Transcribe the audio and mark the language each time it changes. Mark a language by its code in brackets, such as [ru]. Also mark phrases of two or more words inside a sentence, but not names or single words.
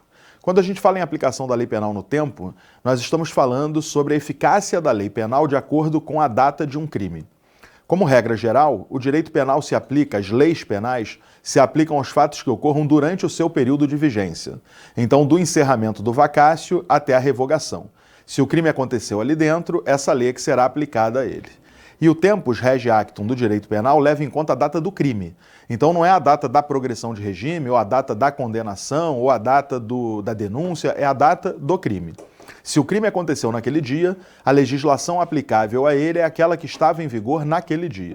[pt] Quando a gente fala em aplicação da lei penal no tempo, nós estamos falando sobre a eficácia da lei penal de acordo com a data de um crime. Como regra geral, o direito penal se aplica, as leis penais se aplicam aos fatos que ocorram durante o seu período de vigência. Então, do encerramento do vacácio até a revogação. Se o crime aconteceu ali dentro, essa lei é que será aplicada a ele. E o [la] tempus rege actum [pt] do direito penal leva em conta a data do crime. Então, não é a data da progressão de regime, ou a data da condenação, ou a data da denúncia, é a data do crime. Se o crime aconteceu naquele dia, a legislação aplicável a ele é aquela que estava em vigor naquele dia.